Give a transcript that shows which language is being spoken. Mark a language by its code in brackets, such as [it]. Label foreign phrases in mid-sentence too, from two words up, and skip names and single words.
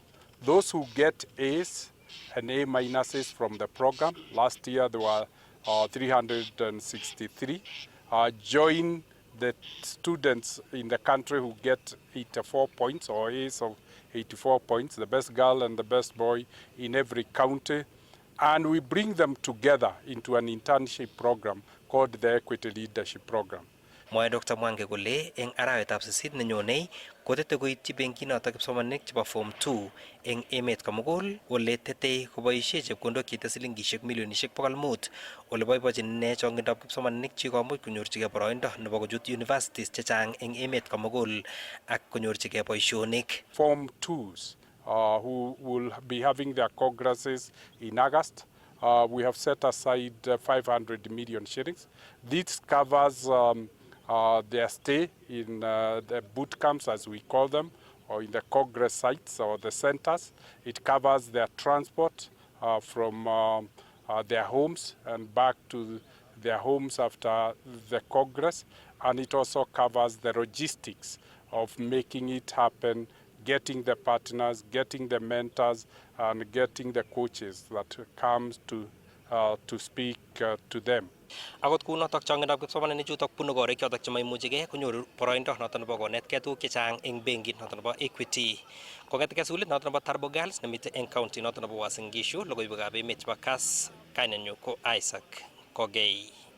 [en] Those who get A's and A minuses from the program, last year there were 363, join the students in the country who get 84 points or A's of 84 points, the best girl and the best boy in every county. And we bring them together into an internship program called the Equity Leadership Program. [kln] Mwae Dr. Mwangi kole eng arawetab 8 nenyone kotete koityi benkinotok kipsomaninik chebo Form 2 eng emet komugul ole tetei koboisie chepkondok cheite silingishek milionishek 500 ole boibochin ine chongindab kipsomaninik chikomuch konyorchigei boroindo nebo kochut universities chechang eng emet komugul ak konyorchigei boisionik. [en] Form 2s who will be having their congresses in August. We have set aside 500 million shillings. This covers their stay in the boot camps, as we call them, or in the congress sites or the centers. It covers their transport from their homes and back to their homes after the congress. And it also covers the logistics of making it happen, getting the partners, getting the mentors, and getting the coaches that comes to speak to them. [kln] Akot kunotok chongindab kipsomaninik chutok bunu korik chotok chemaimuchigei konyoru boroindo noton nebo konetkei tuguk chechang eng benkit noton nebo Equity. Kong'etgei sukulit noton nebo Tarbo Girls nemite eng county noton nebo Uasin Gishu, logoiwekab emet chebo Kass, kainenyu ko Isaac Kogei.